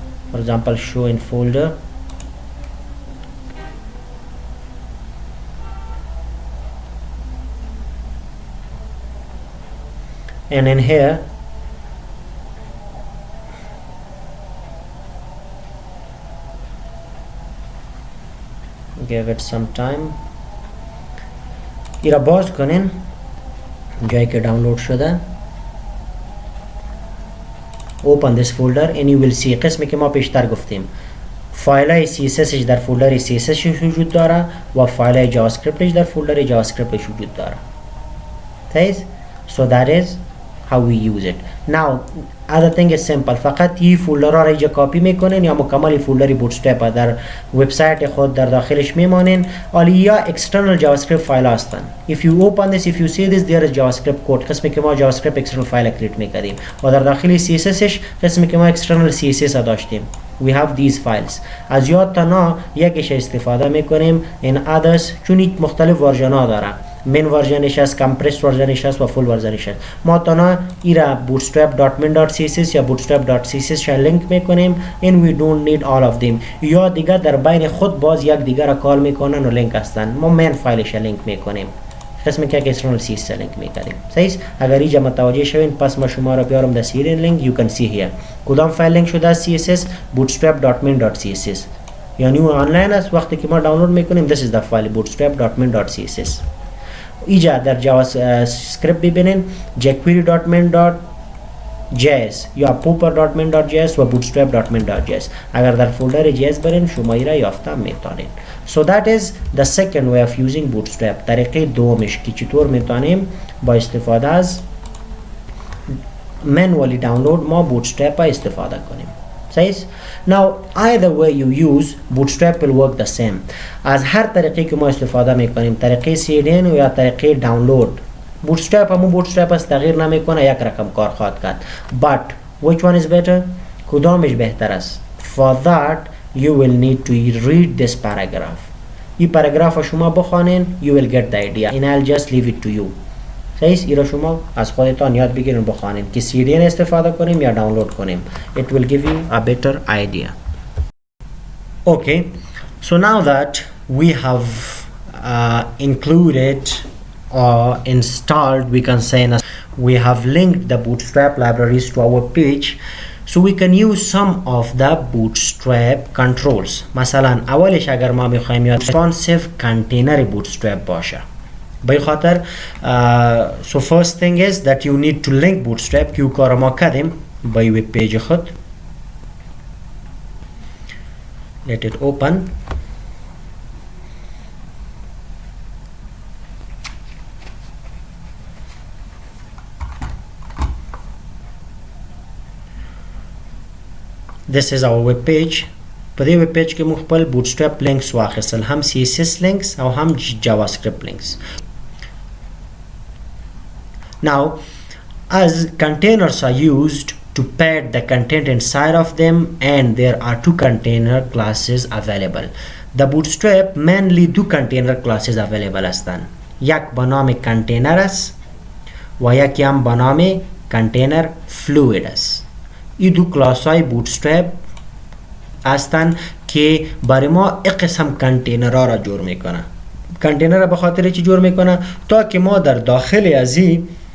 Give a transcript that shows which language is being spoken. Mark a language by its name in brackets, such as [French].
[English] For example, show in folder, and in here give it some time. [Persian] ایرا باز کنین جایی که دانلود شده. [English] open this folder and you will see [Persian] قسمی که ما پیشتر گفتیم فایل CSS در فولدر CSS وجود داره و فایل جاوا اسکریپت در فولدر جاوا اسکریپت وجود داره. [English] so that is how we use it. now other thing is simple. [Persian] فقط این فولدر را اینجا کاپی میکنین یا مکمل فولدر بوتسترپ در وبسایت خود در داخلش میمانین. آلی یا external javascript فایل هستن. [English] if you open this, if you see this, there is javascript code. [Persian] قسمی که ما javascript external فایل کریت میکردیم و در داخل CSSش قسمی که ما external CSS داشتیم. [English] we have these files. [Persian] از یاد تا یکیش استفاده میکنیم. [English] in others [Persian] چون مختلف ورژن ها داره. main ورژنش است، compressed ورژنش است و full ورژنش است. ما تا ایرا bootstrap.min.css یا bootstrap.css شا لینک میکنیم [English] and we don't need all of them. [Persian] یا دیگه در بین خود باز یک دیگر را کال میکنن و لینک هستن. ما main فایلش لینک میکنیم. قسمی که external CSS لینک میکنیم. صحیح؟ اگر اینجا متوجه شوین پس ما شما را بیارم در سیریال لینک. [English] you can see here [Persian] کدام فایل لینک شده CSS bootstrap.min.css یعنی اون آنلاین است. وقتی که ما دانلود میکنیم [English] this is the file [Persian] bootstrap.min.css. اینجا در جاوا اسکریپت ببینین jQuery.min.js یا pooper.min.js و bootstrap.min.js. اگر در فولدر js برین شما را یافته میتونین. [English] so that is the second way of using bootstrap. [Persian] طریقه دومش که چطور میتونیم با استفاده از manually download ما bootstrap استفاده کنیم. [English] صحیح؟ now either way you use bootstrap will work the same. [Persian] از هر طریقی که ما استفاده میکنیم طریقه CDN یا طریقه دانلود bootstrap همون bootstrap است، تغییر نمیکنه، یک رقم کار خواهد کرد. [English] but which one is better؟ [Persian] کدامش بهتر است؟ [English] for that you will need to read this paragraph. [Persian] این پاراگراف شما بخوانین [English] you will get the idea and I'll just leave it to you. [Persian] صحیح؟ ایرا شما از خودتان یاد بگیرین بخوانین که CDN استفاده کنیم یا دانلود کنیم. [English] it will give you a better idea. okay, so now that we have included or installed, we can say we have linked the bootstrap libraries to our page, so we can use some of the bootstrap controls. [Persian] مثلا اولش اگر ما میخوایم یا responsive container bootstrap باشه به خاطر [English] so first thing is that you need to link bootstrap [Persian] که کار ما کردیم با وب پیج خود. [English] let it open. this is our web page. [Pashto] په دې وب پیج کې موږ خپل bootstrap links واخیستل، هم CSS links او هم JavaScript links. [English] now as containers are used to pad the content inside of them and there are two container classes available. the bootstrap mainly [Persian] دو container classes available هستند، یک به نام container است و یکی هم به نام container fluid است. این دو کلاس های bootstrap هستند که برای ما یک قسم کنتینرها را جور میکنه. کنتینر را به خاطر چی جور میکنه؟ تا که ما در داخل از این